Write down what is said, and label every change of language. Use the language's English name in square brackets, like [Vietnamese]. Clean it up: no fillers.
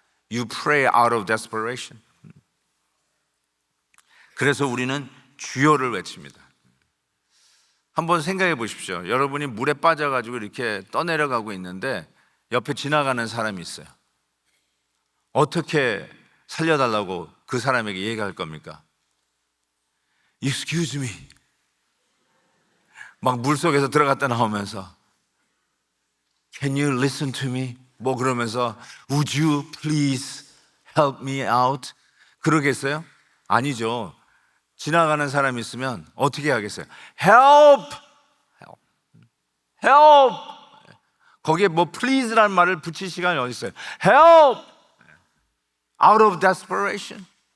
[English] You pray out of desperation. [Korean] 그래서 우리는 주여를 외칩니다. 한번 생각해 보십시오. 여러분이 물에 빠져가지고 이렇게 떠내려가고 있는데 옆에 지나가는 사람이 있어요. 어떻게 살려달라고 그 사람에게 얘기할 겁니까? Excuse me. 막 물속에서 들어갔다 나오면서 [English] Can you listen to me? [Korean] 뭐 그러면서 [English] Would you please help me out? [Korean] 그러겠어요? 아니죠. 지나가는 사람이 있으면 어떻게 하겠어요? [English] Help! Help! Help! [Korean] 거기에 뭐 please라는 말을 붙일 시간이 어디 있어요? [English] Help! Out of desperation.